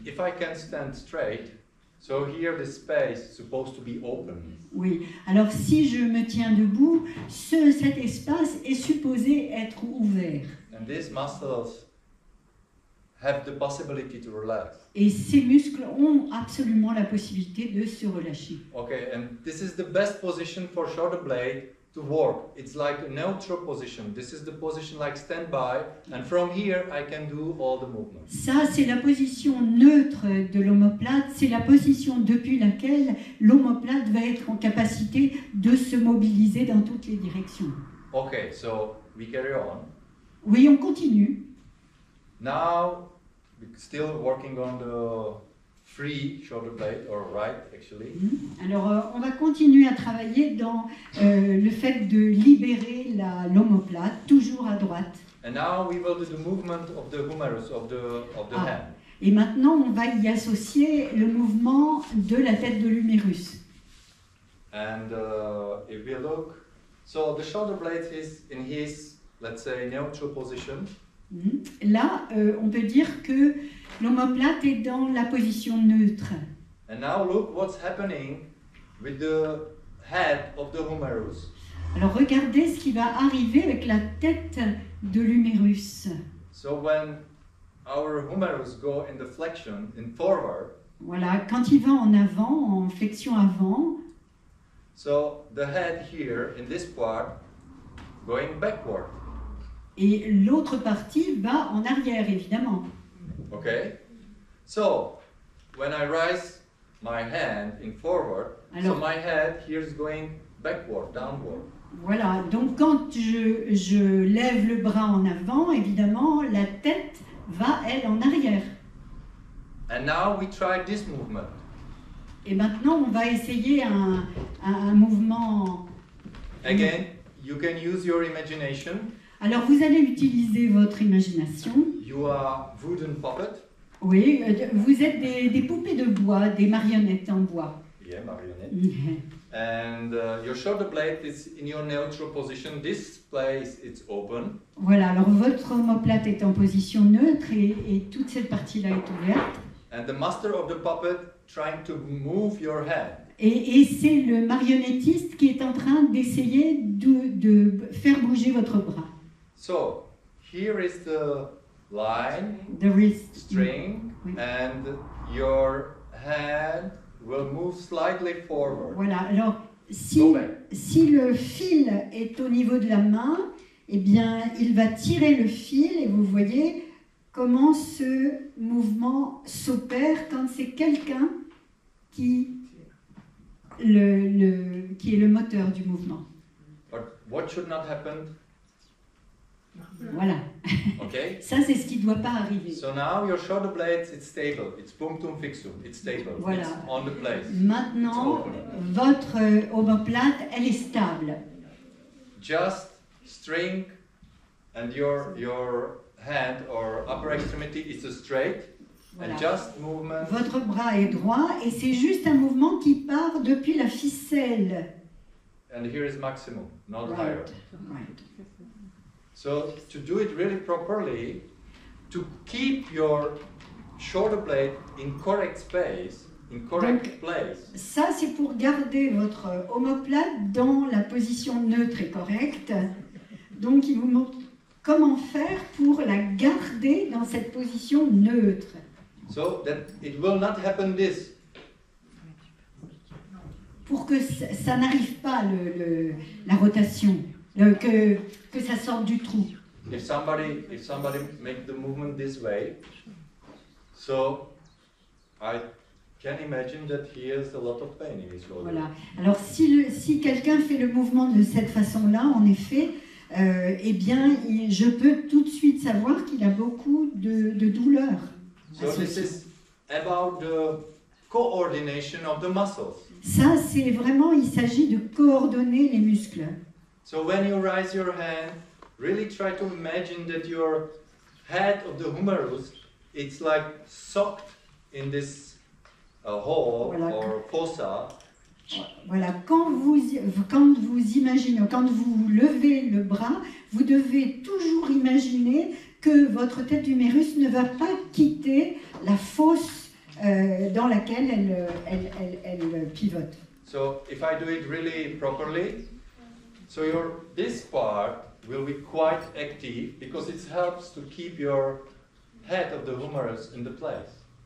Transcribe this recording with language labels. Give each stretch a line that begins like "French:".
English: If I can stand straight, so here the space is supposed to be open.
French: Oui. Alors si je me tiens debout, cet espace est supposé être ouvert.
English: And these muscles have the possibility to relax.
French: Et ces muscles ont absolument la possibilité de se relâcher.
English: Okay, and this is the best position for shoulder blade to work. It's like a neutral position. This is the position like standby, and from here I can do all the movements.
French: Ça, c'est la position neutre de l'omoplate. C'est la position depuis laquelle l'omoplate va être en capacité de se mobiliser dans toutes les directions.
English: Okay, so we carry on.
French: Oui, on continue.
English: Now, we're still working on the free shoulder blade, or right actually.
French: Alors, on va continuer à travailler dans le fait de libérer l'omoplate, toujours à droite.
English: And now we will do the movement of the humerus of the hand.
French: Et maintenant, on va y associer le mouvement de la tête de l'humérus.
English: And if we look, so the shoulder blade is in his, let's say, neutral position.
French: Là, on peut dire que l'omoplate est dans la position neutre.
English: And now look what's happening with the head of the humerus.
French: Alors regardez ce qui va arriver avec la tête de l'humérus.
English: So when our humerus go in the flexion, in forward.
French: Voilà, quand il va en avant, en flexion avant.
English: So the head here in this part going backward. Et l'autre partie va en arrière, évidemment. Okay. So when I raise my hand in forward, so my head here is going backward, downward.
French: Voilà, donc quand je lève le bras en avant, évidemment, la tête va, elle, en arrière.
English: And now we try this movement.
French: Et maintenant, on va essayer un mouvement.
English: Again, you can use your imagination.
French: Alors, vous allez utiliser votre imagination.
English: You are wooden puppet.
French: Oui, vous êtes des poupées de bois, des marionnettes en bois.
English: Yeah, marionette. And your shoulder blade is in your neutral position. This place it's open.
French: Voilà, alors votre omoplate est en position neutre et toute cette partie-là est ouverte.
English: And the master of the puppet trying to move your head.
French: Et c'est le marionnettiste qui est en train d'essayer de faire bouger votre bras.
English: So, here is the line, the wrist string, and your hand will move slightly forward.
French: Voilà, alors si,
English: Go back.
French: si le fil est au niveau de la main, eh bien il va tirer le fil et vous voyez comment ce mouvement s'opère quand c'est quelqu'un qui est le moteur du mouvement.
English: But what should not happen?
French: Voilà.
English: Okay?
French: Ça, c'est ce qui ne doit pas arriver.
English: So now your shoulder blades, it's stable. It's punctum fixum. It's stable.
French: Voilà.
English: It's on the place.
French: Maintenant, votre omoplate, elle est stable.
English: Just string and your hand or upper extremity is straight.
French: Voilà.
English: And just movement.
French: Votre bras est droit et c'est juste un mouvement qui part depuis la ficelle.
English: And here is maximum, not Right. higher. Right. So to do it really properly, to keep your shoulder blade in correct space, in correct place.
French: Ça, c'est pour garder votre omoplate dans la position neutre et correcte. Donc, il vous montre comment faire pour la garder dans cette position neutre.
English: So that it will not happen this.
French: Pour que ça n'arrive pas, la rotation, que ça sorte du trou.
English: If somebody make the movement this way, so I can imagine that he has a lot of pain in his shoulder.
French: Voilà. Alors, si quelqu'un fait le mouvement de cette façon-là, en effet, eh bien, je peux tout de suite savoir qu'il a beaucoup de douleurs.
English: So this is about the coordination of the muscles.
French: Ça, c'est vraiment, il s'agit de coordonner les muscles.
English: So when you raise your hand, really try to imagine that your head of the humerus, it's like socked in this hole
French: Voilà.
English: or fossa.
French: Voilà, quand vous imaginez, quand vous levez le bras, vous devez toujours imaginer que votre tête d'humérus ne va pas quitter la fosse dans laquelle elle pivote.
English: So if I do it really properly, so this part will be quite active because it helps to keep your head of the humerus in the place.